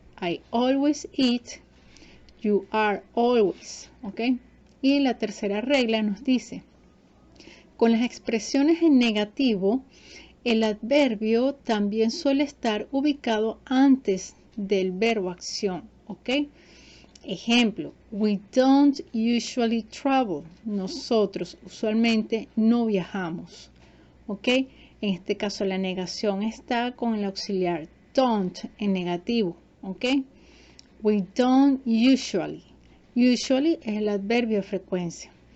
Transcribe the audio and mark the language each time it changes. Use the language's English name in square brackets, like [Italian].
[English] I always eat. You are always. ¿Ok? [Spanish] Y la tercera regla nos dice, con las expresiones en negativo, el adverbio también suele estar ubicado antes del verbo acción, ¿ok? Ejemplo, [English] we don't usually travel. [Spanish] Nosotros usualmente no viajamos, ¿ok? En este caso la negación está con el auxiliar don't en negativo, ¿ok? [English] We don't usually. [Spanish] Usually es el adverbio de frecuencia.